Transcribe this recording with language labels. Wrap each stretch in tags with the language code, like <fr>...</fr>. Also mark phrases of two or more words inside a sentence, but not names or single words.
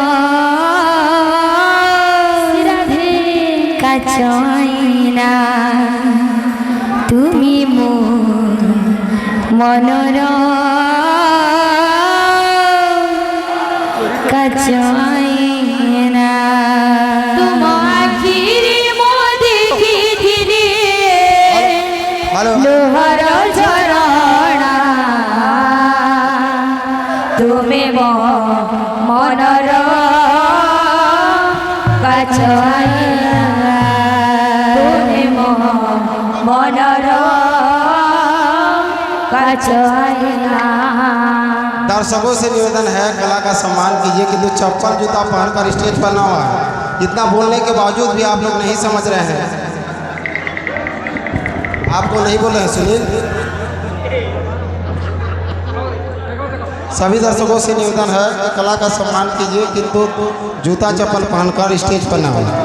<or>କାଚୈନା ତୁମି ମୋ ମନର କାଚୈନା ତୁମ ଆଖିରି ମୋ ଦେଖିଥିଲି ଲୋହର ଝରଣା ତୁମେ ମୋ ମନର କାଚୈନା ତୁମେ ମୋ ମନର କାଚୈନା।</or> <hi>दर्शकों से निवेदन है कला का सम्मान कीजिए कि चप्पल जूता पहनकर स्टेज पर ना आए। इतना बोलने के बावजूद भी आप लोग नहीं समझ रहे हैं। आपको नहीं बोल रहे हैं सुनील। सभी दर्शकों से निवेदन है कि कला का सम्मान कीजिए किंतु जूता चप्पल पहनकर स्टेज पर ना आए।</hi>